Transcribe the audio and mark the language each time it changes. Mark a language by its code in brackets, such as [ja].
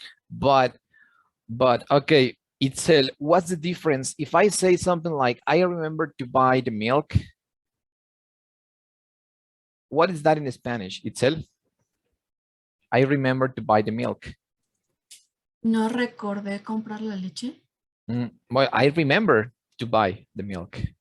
[en] But okay, Itzel, what's the difference if I say something like I remember to buy the milk? What is that in Spanish, Itzel? I remember to buy the milk. [es] No recordé comprar la leche. [en] Well, I remember to buy the milk.